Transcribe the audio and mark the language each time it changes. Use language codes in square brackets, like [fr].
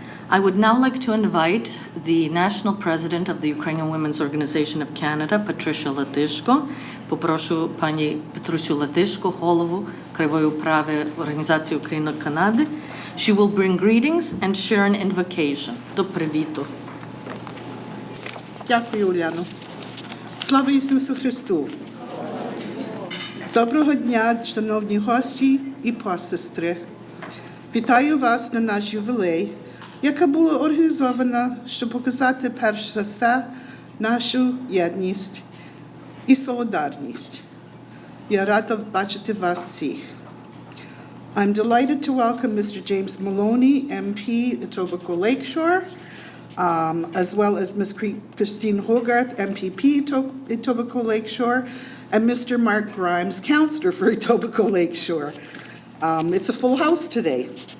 [en] I would now like to invite the National President of the Ukrainian Women's Organization of Canada, Patricia Latyshko. [uk] Попрошу пані Петрусю Латишко, голову Кривої управи Організації України Канади. [en] She will bring greetings and share an invocation. [uk] До привіту. Дякую, Уляно. Слава Ісусу Христу! Доброго дня, шановні гості і посестри. Вітаю вас на наш ювілей, яка була організована, щоб показати перш за все нашу єдність і солідарність. Я рада бачити вас всіх. [en] I'm delighted to welcome Mr. James Maloney, MP, Etobicoke Lakeshore, as well as Ms. Christine Hogarth, MPP, Etobicoke Lakeshore, and Mr. Mark Grimes, Councillor for Etobicoke Lakeshore. It's a full house today.